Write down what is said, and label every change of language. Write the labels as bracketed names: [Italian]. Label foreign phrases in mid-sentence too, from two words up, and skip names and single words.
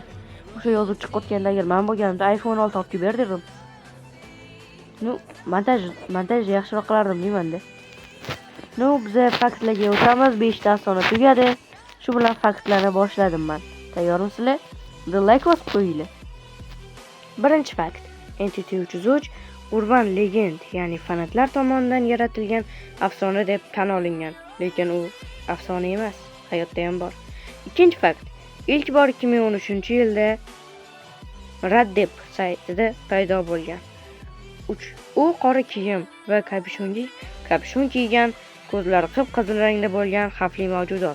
[Uzbek] O'sha yozuv chiqayotganda agar men bo'lganimda iPhone 6 olib ber derdim. Montaj yaxshiroq qilardim deymanda. Biz faktlarga o'tamiz. 5 ta afsona tugadi. Shu bilan faktlarni boshladim men. Tayyormisizlar? Like bosib qo'yinglar. Birinchi fakt. [English] Entity 303 urban legend, [Uzbek] ya'ni fanatlar tomonidan yaratilgan afsona deb tan olingan, lekin u afsona emas, hayotda ham bor. Ikkinchi fakt. İlk bor 2013-yilda Reddit saytida paydo bo'lgan. U qora kiyim va kapushon kiygan, ko'zlari qip-qizil rangda bo'lgan xavfli mavjudot.